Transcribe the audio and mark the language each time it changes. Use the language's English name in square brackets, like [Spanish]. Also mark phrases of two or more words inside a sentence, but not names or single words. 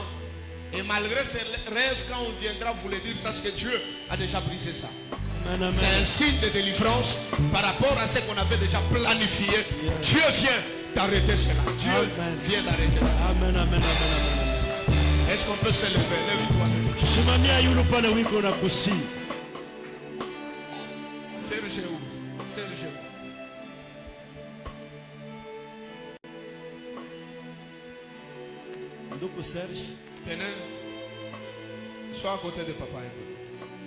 [French] Et malgré ce rêve, quand on viendra vous le dire, sache que Dieu a déjà brisé ça. Amen, amen. C'est un signe de délivrance par rapport à ce qu'on avait déjà planifié. Dieu vient d'arrêter cela. Dieu Amen. vient d'arrêter ça. Amen, amen, amen, amen. Est-ce qu'on peut se lever? Lève-toi. [Swahili] Simamia yule pale wiko na kusi. [French] Serge où? Serge. [Swahili] Ndugu Serge, [French] Tenez. Sois à côté de papa un peu.